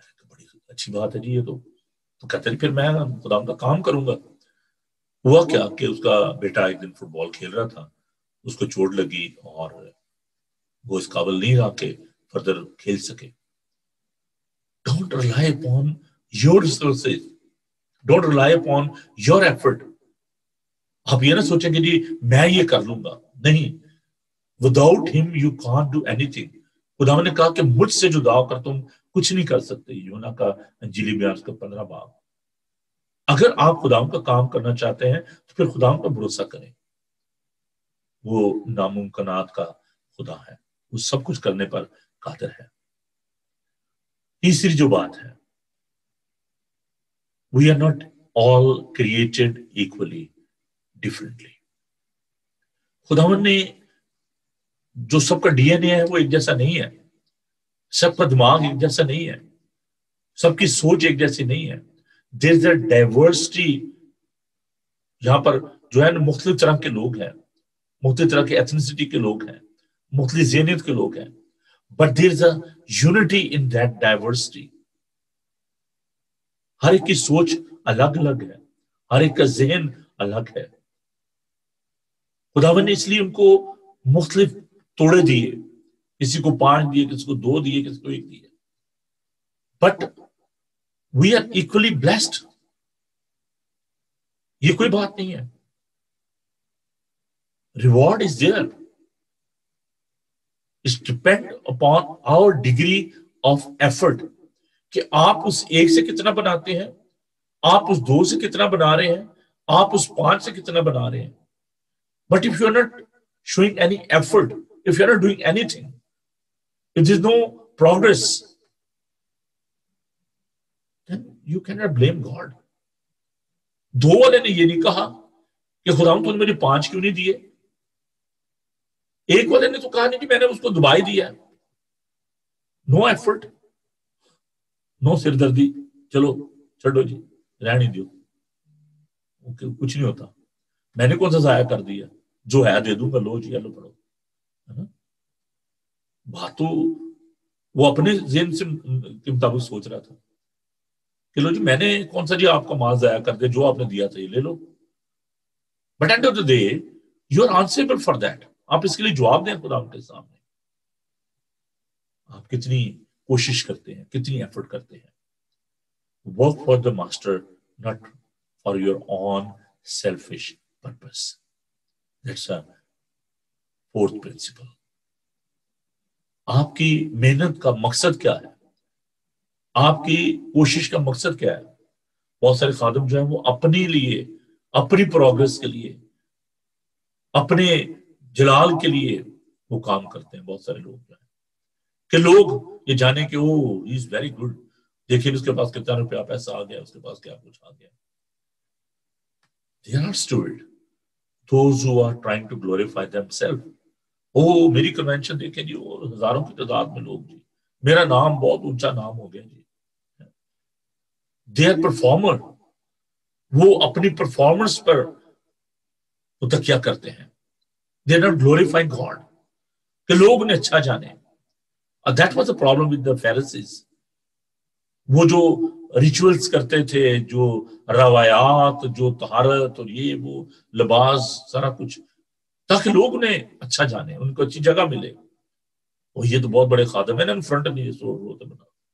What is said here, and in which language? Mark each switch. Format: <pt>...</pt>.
<ur>بڑی اچھی بات ہے جی یہ تو کہتا جی پھر میں خدا کا کام کروں گا. ہوا کیا کہ اس کا بیٹا ایک دن فٹ بال کھیل رہا تھا, اس کو چوٹ لگی اور وہ اس قابل نہیں رہا کہ فردر کھیل سکے.</ur> <en>Don't rely upon your resources. Don't rely upon your effort.</en> <ur>آپ یہ نہ سوچیں کہ جی میں یہ کر لوں گا. نہیں,</ur> <en>without him you can't do anything.</en> <ur>خدا نے کہا کہ مجھ سے جدا کر تم کچھ نہیں کر سکتے. یونا کا انجیلی بیان کا 15 باب. اگر آپ خدا کا کام کرنا چاہتے ہیں تو پھر خدا پر بھروسہ کریں. وہ ناممکنات کا خدا ہے, وہ سب کچھ کرنے پر قادر ہے. تیسری جو بات ہے,</ur> <en>we are not all created equally, differently.</en> <ur>خداوند نے جو سب کا ڈی این اے ہے وہ ایک جیسا نہیں ہے, سب کا دماغ ایک جیسا نہیں ہے, سب کی سوچ ایک جیسی نہیں ہے.</ur> <en>there is a diversity.</en> <ur>یہاں پر جو ہے مختلف طرح کے لوگ ہیں, مختلف طرح کے ایتھنیسٹی کے لوگ ہیں, مختلف ذہنیت کے لوگ ہیں.</ur> <en>But there is a unity in that diversity.</en> <ur>ہر ایک کی سوچ الگ الگ ہے, ہر ایک کا ذہن الگ ہے. خداوند نے اس لیے ان کو مختلف توڑے دیے, کسی کو 5 دیے, کسی کو 2 دیے, کسی کو 1 دیے.</ur> <en>But we are equally blessed.</en> <ur>یہ کوئی بات نہیں ہے.</ur> <en>Reward is there. It depends upon our degree of effort.</en> <ur>کہ آپ اس 1 سے کتنا بناتے ہیں, آپ اس 2 سے کتنا بنا رہے ہیں, آپ اس 5 سے کتنا بنا رہے ہیں.</ur> <en>But if you are not showing any effort, if you are not doing anything, if there is no progress, then you cannot blame God.</en> <ur>2 والے نے یہ نہیں کہا کہ خداوند تو نے مجھے 5 کیوں نہیں دیے. 1 والے نے تو کہا نہیں کہ میں نے اس کو دبائی دیا.</ur> <en>no effort,</en> <ur>نو سردردی, چلو چھڑو جی رہنے دیو, کچھ نہیں ہوتا. میں نے کون سا ضائع کر دیا, جو ہے دے دوں گا, لو جی لو پڑھو. بات تو وہ اپنے ذہن سے کے مطابق سوچ رہا تھا کہ لو جی میں نے کون سا جی آپ کا مال ضائع کر دیا, جو آپ نے دیا تھا یہ لے لو.</ur> <en>But end of the day you are answerable for that.</en> <ur>آپ اس کے لیے جواب دیں خدا کے سامنے. آپ کتنی کوشش کرتے ہیں, کتنی ایفرٹ کرتے ہیں.</ur> <en>Work for the master, not for your own selfish purpose. That's a 4th principle.</en> <ur>آپ کی محنت کا مقصد کیا ہے, آپ کی کوشش کا مقصد کیا ہے. بہت سارے خادم جو ہیں وہ اپنے لیے, اپنی پروگرس کے لیے, اپنے جلال کے لیے وہ کام کرتے ہیں. بہت سارے لوگ جو ہیں کہ لوگ یہ جانے کہ</ur> <en>oh he is very good,</en> <ur>دیکھیں اس کے پاس کتنا روپیہ پیسہ آ گیا, اس کے پاس کیا کچھ آ گیا.</ur> <en>They are not stupid. Those who are trying to glorify themselves.</en> <ur>میری کنونشن دیکھیں جی, وہ ہزاروں کی تعداد میں لوگ جی, میرا نام بہت اونچا نام ہو گیا جی.</ur> <en>They are performer.</en> <ur>وہ اپنی پرفارمنس پر تکیہ کرتے ہیں.</ur> <en>They are not glorifying God.</en> <ur>کہ لوگ انہیں اچھا جانے.</ur> <en>That was the problem with the Pharisees.</en> <ur>وہ جو ریچولز کرتے تھے, جو روایات, جو طہارت اور یہ وہ لباس, سارا کچھ, تاکہ لوگ انہیں اچھا جانے, ان کو اچھی جگہ ملے. اور یہ تو بہت بڑے خادم ہیں نا، ان فرنٹ نہیں روتے بنا.</ur>